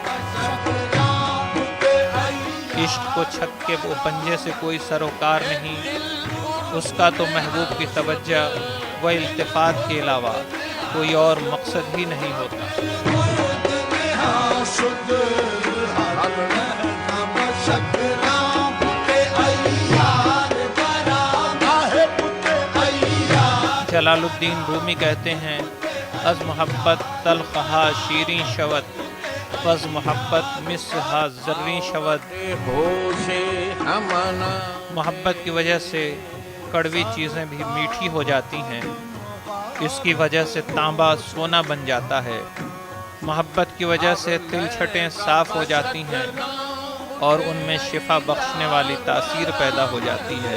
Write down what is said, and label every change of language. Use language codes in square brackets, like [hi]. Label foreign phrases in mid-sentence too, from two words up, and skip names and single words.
[ur] عشق کو چھک کے وہ پنجے سے کوئی سروکار نہیں، اس کا تو محبوب کی توجہ و التفات کے علاوہ کوئی اور مقصد ہی نہیں ہوتا۔ جلال الدین رومی کہتے ہیں [fa] از محبت تلخہا شیریں شود، پس محبت مسہا زریں شود۔ [ur] محبت کی وجہ سے کڑوی چیزیں بھی میٹھی ہو جاتی ہیں، اس کی وجہ سے تانبا سونا بن جاتا ہے۔ محبت کی وجہ سے تل چھٹیں صاف ہو جاتی ہیں اور ان میں شفا بخشنے والی تاثیر پیدا ہو جاتی ہے۔